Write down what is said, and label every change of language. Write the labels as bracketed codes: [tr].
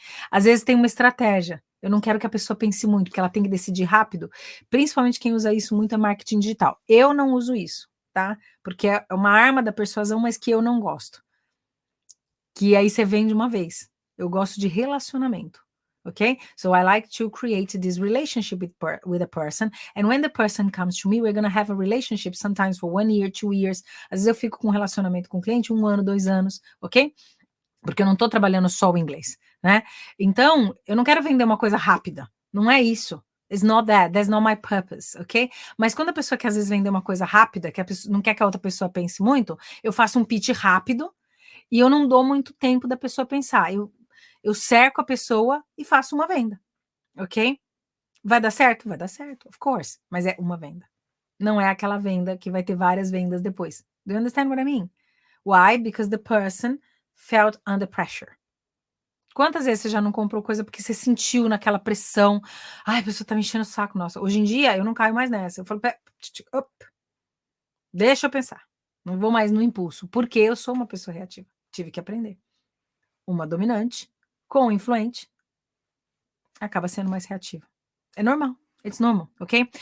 [pt] Às vezes tem uma estratégia, eu não quero que a pessoa pense muito, porque ela tem que decidir rápido, principalmente quem usa isso muito é marketing digital. Eu não uso isso, tá? Porque é uma arma da persuasão, mas que eu não gosto. Que aí você vende uma vez. Eu gosto de relacionamento. [en] Okay, so I like to create this relationship with a person, and when the person comes to me, we're going to have a relationship sometimes for 1 year, 2 years. [pt] Às vezes eu fico com um relacionamento com o cliente 1 ano, 2 anos, ok? Porque eu não estou trabalhando só o inglês, né? Então, eu não quero vender uma coisa rápida, não é isso. [en] It's not that, that's not my purpose, ok? [pt] Mas quando a pessoa quer às vezes vender uma coisa rápida, que a pessoa, não quer que a outra pessoa pense muito, eu faço um pitch rápido e eu não dou muito tempo da pessoa pensar. Eu cerco a pessoa e faço uma venda, ok? Vai dar certo? Vai dar certo, [en] of course, [pt] mas é uma venda. Não é aquela venda que vai ter várias vendas depois. [en] Do you understand what I mean? Why? Because the person felt under pressure. [pt] Quantas vezes você já não comprou coisa porque você sentiu naquela pressão? Ai, a pessoa tá me enchendo o saco. Nossa, hoje em dia eu não caio mais nessa. Eu falo, deixa eu pensar. Não vou mais no impulso, porque eu sou uma pessoa reativa. Tive que aprender. Uma dominante com um influente acaba sendo mais reativa. É normal. [en] It's normal, okay?